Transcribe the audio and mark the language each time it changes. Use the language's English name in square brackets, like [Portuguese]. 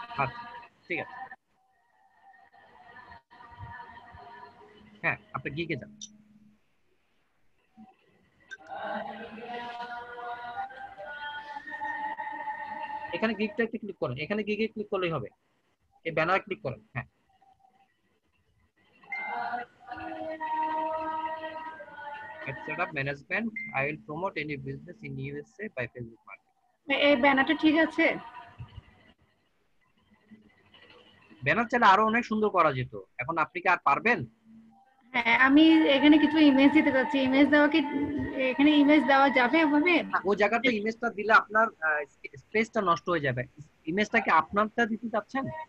[Bangla] আচ্ছা ঠিক আছে। হ্যাঁ আপনি গিকে যান। এখানে গিকটা একটু ক্লিক করেন, এখানে গিকে ক্লিক করলেই হবে। এই ব্যানার ক্লিক করেন। [English] হ্যাঁ at setup management I will promote any business in USA by Facebook marketing. [Bangla] এই ব্যানারটা ঠিক আছে? ব্যানার চাইলে আরো অনেক সুন্দর করা যেত, এখন আপনি কি আর পারবেন? হ্যাঁ আমি এখানে কিছু ইমেজ দিতে চাচ্ছি, ইমেজ দেওয়া কি এখানে ইমেজ দেওয়া যাবে ওভাবে? ওই জায়গাতে ইমেজটা দিলে আপনার স্পেসটা নষ্ট হয়ে যাবে। ইমেজটা কি আপনারটা দিতে চাচ্ছেন?